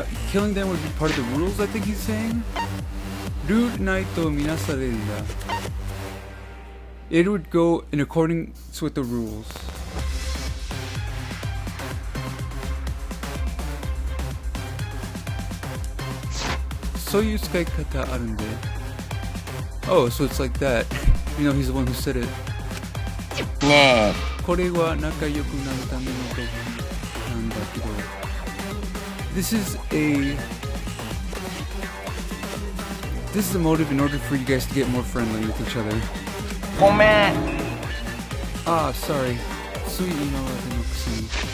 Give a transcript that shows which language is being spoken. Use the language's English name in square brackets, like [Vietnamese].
[English] Killing them would be part of the rules, I think he's saying. [Japanese] ルールないと見なされるんだ。 [English] It would go in accordance with the rules. [Japanese] そういう使い方あるんで。 [English] Oh, so it's like that. You know, he's the one who said it. [Japanese] ねこれは仲良くなるための道具なんだけど。 [English] This is a motive in order for you guys to get more friendly with each other. [Japanese] え、ごめん。 [English] Ah, sorry. [Japanese] つい今までのくせに。